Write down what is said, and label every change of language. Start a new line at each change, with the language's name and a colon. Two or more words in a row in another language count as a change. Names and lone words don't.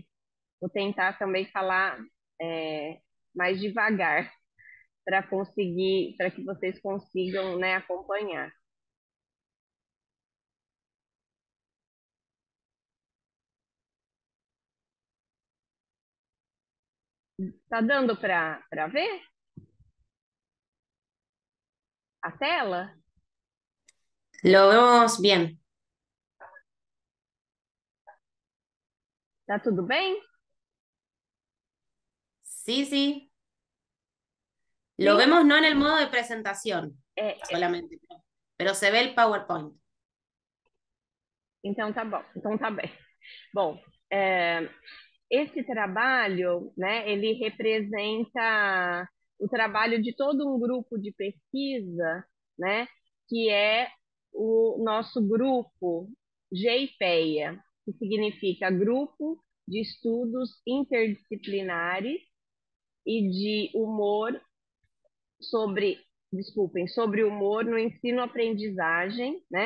Portuguese: Vou tentar também falar mais devagar para que vocês consigam, né, acompanhar. Tá dando para ver a tela?
Spanish: Lo vemos bien.
Portuguese: Tá tudo bem?
Spanish: Sí, sí. Lo
Portuguese: Sim?
Spanish: vemos no en el modo de presentación
Portuguese: É,
Spanish: solamente, pero se ve el PowerPoint.
Portuguese: então tá bom. Então tá bem. Bom, é, esse trabalho, né, ele representa o trabalho de todo um grupo de pesquisa, né, que é o nosso grupo GIPEA, que significa Grupo de Estudos Interdisciplinares e de Humor sobre humor no ensino-aprendizagem, né?